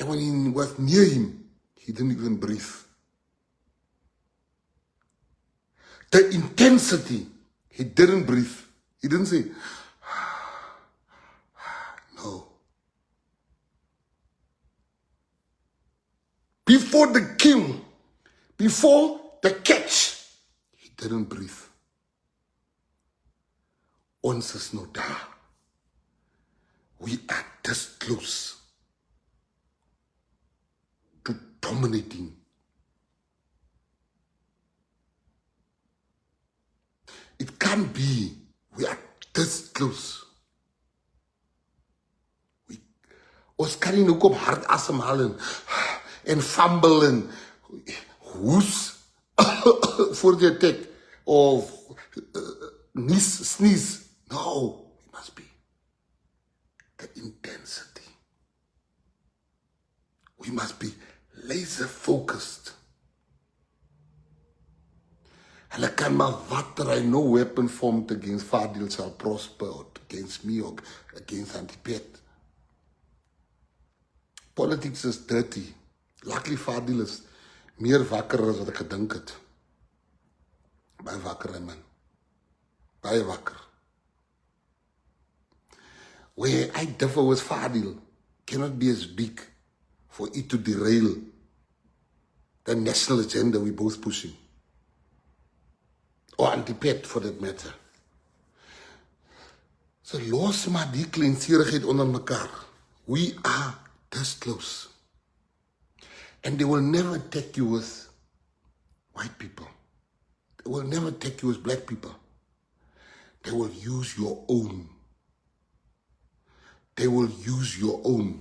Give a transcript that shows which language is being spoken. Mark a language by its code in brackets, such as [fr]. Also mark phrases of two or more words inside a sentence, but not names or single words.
[en] And when he was near him, he didn't even breathe. The intensity, he didn't breathe. He didn't say, no. Before the kill, before the catch, he didn't breathe. [af] Ons is nou daar. [en] We are this close to dominating. It can't be. We are this close. [af] Ons kan nie nou kom hard asemhaal en fumble en hoes voor die attack of sneeze. [en] No, it must be the intensity. We must be laser focused. [af] Hulle kan maar watter, [en] I no weapon formed against Fadil shall prosper, or against me, or against Antipet. Politics is dirty. [af] Luckily Fadil is meer wakker as wat ek gedink het. Baie wakker, man. Baie wakker. [en] Where I differ with Fadil cannot be as big for it to derail the national agenda we're both pushing. Or Antipet for that matter. [af] So los maar die kleinserigheid onder mekaar. [en] We are this close. And they will never attack you with white people. They will never attack you with black people. They will use your own. They will use your own.